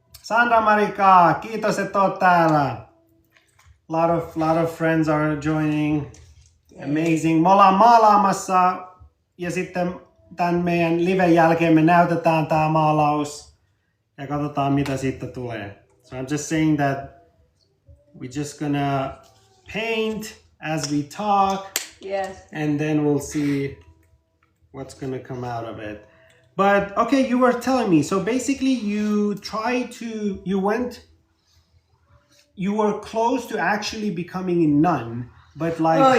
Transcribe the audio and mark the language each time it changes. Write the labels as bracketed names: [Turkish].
[Finnish] Sandra Marika, kiitos, että oot täällä. [English] Lot of friends are joining. Amazing. [Finnish] Me ollaan maalaamassa ja sitten tämän meidän liven jälkeen me näytetään tää maalaus ja katsotaan mitä siitä tulee. [English] So I'm just saying that we're just gonna paint as we talk. Yes. And then we'll see what's gonna come out of it. But okay, you were telling me. So basically, you were close to actually becoming a nun, but like,